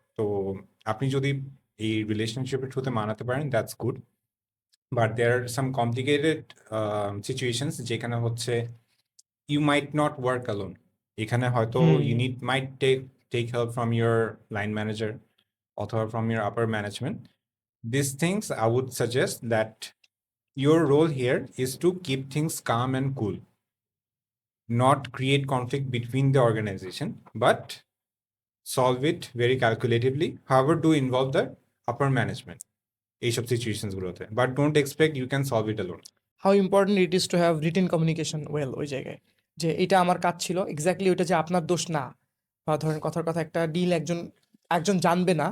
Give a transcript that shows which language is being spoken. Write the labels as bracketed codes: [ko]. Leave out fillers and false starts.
[bn] তো আপনি যদি এই রিলেশনশিপের থ্রুতে মানাতে পারেন [en] that's good, but there are some complicated situations [bn] যেখানে হচ্ছে [en] You might not work alone. [bn] এখানে হয়তো [en] you need might take help from your line manager [bn] অথবা [en] From your upper management. These things I would suggest that your role here is to keep things calm and cool, not create conflict between the organization, but solve it very calculatively. However, do involve the upper management [bn] এইসব situations গুলোতে, [en] But don't expect you can solve it alone. How important it is to have written communication well [bn] ওই জায়গায়, যে এটা আমার কাজ ছিল exactly ওইটা যে আপনার দোষ না, বা ধরেন কথার কথা একটা ডিল একজন একজন জানবে না।